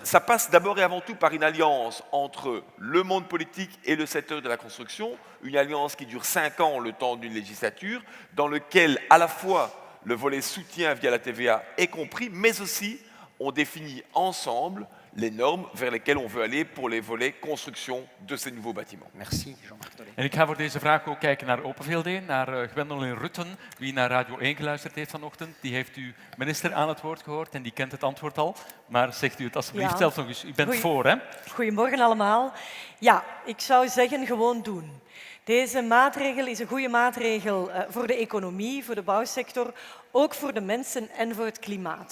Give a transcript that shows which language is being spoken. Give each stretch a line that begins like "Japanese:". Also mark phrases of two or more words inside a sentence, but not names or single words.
French: Ça passe d'abord et avant tout par une alliance entre le monde politique et le secteur de la construction, une alliance qui dure 5 ans, le temps d'une législature, dans lequel à la fois le volet soutien via la TVA est compris, mais aussi on définit ensemble les normes vers lesquelles on veut aller pour les volets construction de ces nouveaux bâtiments. Merci Jean-Marc Nollet.
Dutch: En ik ga voor deze vraag ook kijken naar Open VLD, naar Gwendoline Rutten. Wie naar Radio 1 geluisterd heeft vanochtend, die heeft uw minister aan het woord gehoord en die kent het antwoord al. Maar zegt u het alsjeblieft zelf nog eens. U bent voor, hè? Goedemorgen allemaal. Ja, ik zou zeggen gewoon doen. Deze maatregel is een goede maatregel voor de economie, voor de bouwsector, ook voor de mensen en voor het klimaat.